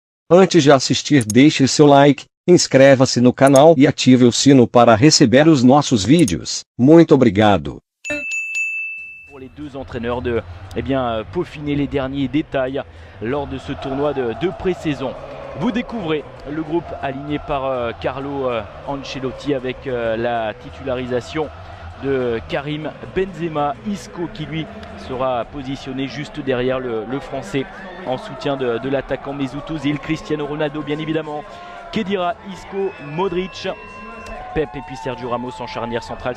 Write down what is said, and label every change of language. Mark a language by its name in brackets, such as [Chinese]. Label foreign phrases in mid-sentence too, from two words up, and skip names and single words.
[Portuguese] Antes de assistir, deixe seu like, inscreva-se no canal e ative o sino para receber os nossos vídeos. Muito obrigado. [French] Pour les deux entraîneurs de peaufiner les derniers détails lors de ce tournoi de pré-saison. Vous découvrez le groupe aligné par Carlo Ancelotti avec la titularisation de Karim Benzema, Isco qui lui sera positionné juste derrière le français en soutien de l'attaquant Mesut Ozil, Cristiano Ronaldo bien évidemment, Khedira, Isco, Modric, Pep et puis Sergio Ramos en charnière centrale.